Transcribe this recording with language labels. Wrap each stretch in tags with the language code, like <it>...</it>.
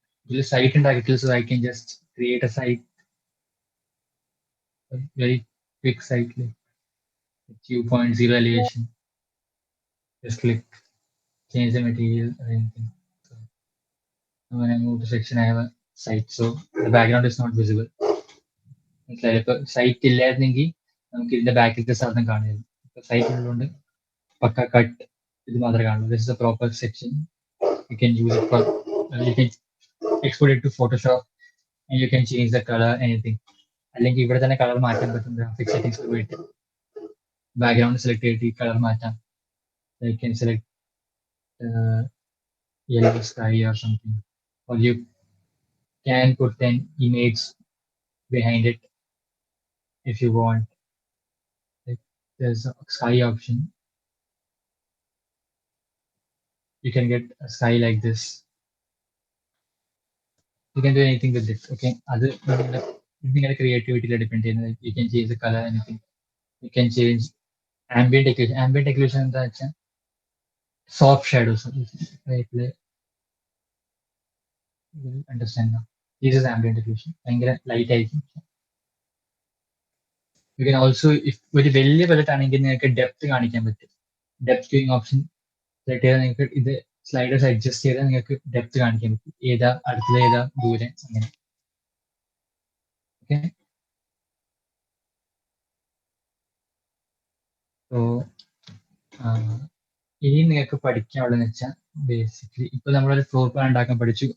<ml>ഇതിൽ സൈറ്റ് ഉണ്ടാക്കിയിട്ടില്ല,</ml> <en>so I can just create a site, a very quick site like 2.0 elevation. Just click, change the material or anything. So when I move to section, I have a site, so the background is not visible.</en> <ml>മനസ്സിലായില്ലേ? ഇപ്പൊ site ഇല്ലായിരുന്നെങ്കിൽ നമുക്ക് ഇതിന്റെ ബാക്കിലത്തെ സാധനം കാണില്ല. ഇപ്പൊ site ഉള്ളതുകൊണ്ട് പക്ക cut ഇത് മാത്രമേ കാണുള്ളൂ.</ml> <en>This is a proper section. You can use it for, you can export it to Photoshop and you can change the color, anything.</en> <ml>അല്ലെങ്കിൽ ഇവിടെ തന്നെ കളർ മാറ്റാൻ പറ്റും. ഗ്രാഫിക് സെറ്റിംഗ്സ് പോയിട്ട് ബാക്ക്ഗ്രൗണ്ട് സെലക്ട് ചെയ്തിട്ട് ഈ കളർ മാറ്റാം.</ml> <en>You can select yellow sky or something, or you can put an image behind it if you want. Like there's a sky option. You can get a sky like this. You can do anything with it.</en> <ml>Okay, other നിങ്ങളുടെ ക്രിയേറ്റിവിറ്റിയിൽ depend ചെയ്യുന്നത്.</ml> <en>You can change the color, anything. You can change ambient occlusion. Ambient occlusion</en> <ml>എന്താ വെച്ചാൽ</ml> <en>soft shadows. Right, you will understand now. This is ambient occlusion.</en> <ml>ഭയങ്കര light ആയിരിക്കും.</ml> <en>You can also, if</en> <ml>ഒരു വലിയ budget ആണെങ്കിൽ നിങ്ങൾക്ക് depth കാണിക്കാൻ പറ്റും. ഡെപ്ത് വ്യൂയിങ് ഓപ്ഷൻ സെലക്ട് ചെയ്താൽ നിങ്ങൾക്ക് ഇത് സ്ലൈഡേഴ്സ് അഡ്ജസ്റ്റ് ചെയ്താൽ നിങ്ങൾക്ക് ഡെപ്ത് കാണിക്കാൻ പറ്റും. ഏതാ അടുത്തത്, ഏതാ ദൂരെ, അങ്ങനെ. ഓക്കെ, സോ ഇനി നിങ്ങൾക്ക് പഠിക്കാനുള്ളതെന്ന് വെച്ചാൽ ബേസിക്കലി ഇപ്പൊ നമ്മളൊരു ഫ്ലോർ പ്ലാൻ ഉണ്ടാക്കാൻ പഠിച്ചു.</ml>